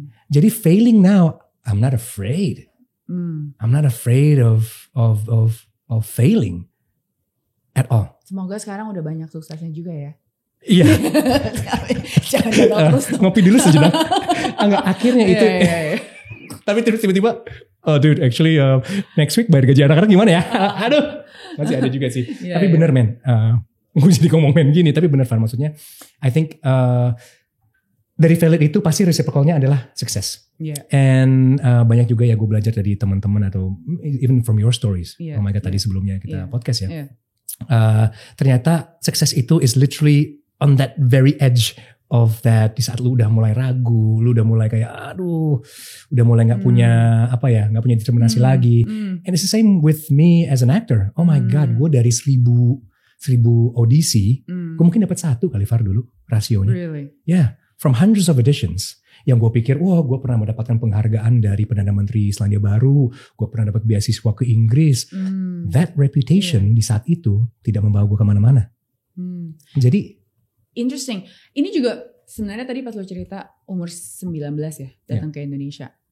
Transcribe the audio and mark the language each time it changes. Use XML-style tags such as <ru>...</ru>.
<en>Jadi failing now, I'm not afraid. I'm not afraid of failing. At all.</en> <id>Semoga sekarang udah banyak suksesnya juga ya. Iya. Jangan gagal terus. Ngopi dulu sejenak. Enggak, akhirnya itu. Tapi tiba-tiba,</id> <en>dude, actually next week</en> <id>bayar gaji anak-anak gimana ya? Aduh, masih ada juga sih. Tapi bener men, gue jadi ngomong men gini, tapi bener Van, maksudnya,</id> <en>I think</en> <id>dari failure itu pasti reciprocalnya adalah sukses.</id> <en>And</en> <id>banyak juga ya gue belajar dari teman-teman atau</id> <en>even from your stories. Oh my God,</en> <id>tadi sebelumnya kita podcast ya. Ternyata sukses itu</id> <en>is literally on that very edge of that.</en> <id>Di saat lu udah mulai ragu, lu udah mulai kayak udah mulai nggak punya nggak punya determinasi lagi.</id> <en>And it's the same with me as an actor. Oh my God,</en> <id>gue dari 1000 audisi, gue mungkin dapat 1 kali Far dulu rasionya.</id> <en>Really? Yeah, from hundreds of auditions.</en> <id>Yang gue pikir, gue pernah mendapatkan penghargaan dari Perdana Menteri Selandia Baru, gue pernah dapat beasiswa ke Inggris.</id> <en>That reputation</en> <id>di saat itu tidak membawa gue kemana-mana. Jadi interesting. Ini juga sebenarnya tadi pas lo cerita umur 19 ya datang ke Indonesia.</id>